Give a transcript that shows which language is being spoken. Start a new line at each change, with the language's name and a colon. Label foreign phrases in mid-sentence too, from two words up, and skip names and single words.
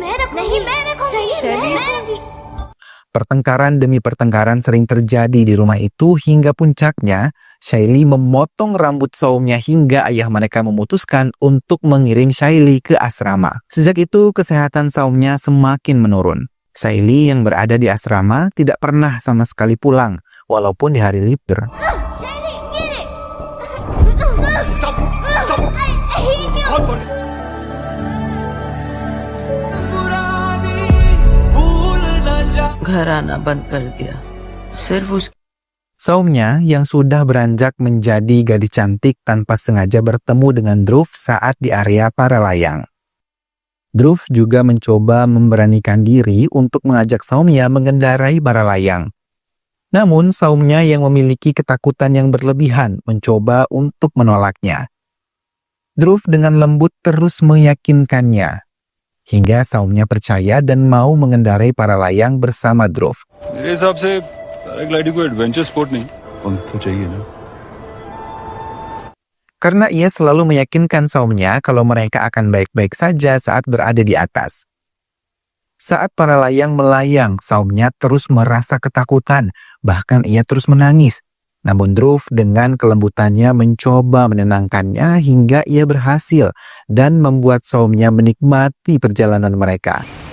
Indonesian: Pertengkaran demi pertengkaran sering terjadi di rumah itu hingga puncaknya, Shaili memotong rambut saumnya hingga ayah mereka memutuskan untuk mengirim Shaili ke asrama. Sejak itu, kesehatan saumnya semakin menurun. Shaili yang berada di asrama tidak pernah sama sekali pulang, walaupun di hari libur.
Hindi: घर आना बंद कर दिया सिर्फ उस
Indonesian: Saumnya yang sudah beranjak menjadi gadis cantik tanpa sengaja bertemu dengan Dhruv saat di area para layang. Dhruv juga mencoba memberanikan diri untuk mengajak saumnya mengendarai para layang. Namun saumnya yang memiliki ketakutan yang berlebihan mencoba untuk menolaknya. Dhruv dengan lembut terus meyakinkannya. Hingga saumnya percaya dan mau mengendarai para layang bersama Dhruv.
Hindi: मेरे हिसाब से पैराग्लाइडिंग कोई
English: adventure sport
Hindi: नहीं तो चाहिए ना.
Indonesian: Karena ia selalu meyakinkan saumnya kalau mereka akan baik-baik saja saat berada di atas. Saat para layang melayang, saumnya terus merasa ketakutan, bahkan ia terus menangis. Namun Dhruv dengan kelembutannya mencoba menenangkannya hingga ia berhasil dan membuat saumnya menikmati perjalanan mereka.